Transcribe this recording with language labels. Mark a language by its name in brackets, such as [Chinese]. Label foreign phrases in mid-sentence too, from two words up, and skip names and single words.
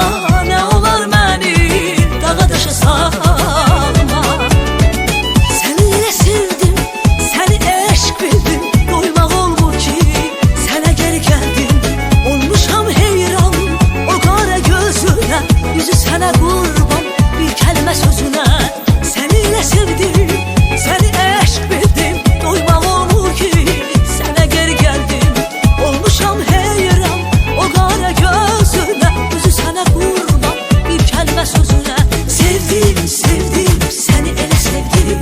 [Turkish] Ne olar beni dağa taşa salma. Seni yine sevdim, seni eşk bildim. [Azerbaijani] Yüzü sənə qurban, bir kəlmə sözünə. Səni ilə sevdim, səni eşq bildim. Doymaq olur ki, sənə geri gəldim. Olmuşam heyran, o qara gözünə. Yüzü sənə qurban, bir kəlmə sözünə. Sevdim, sevdim, səni elə sevdim.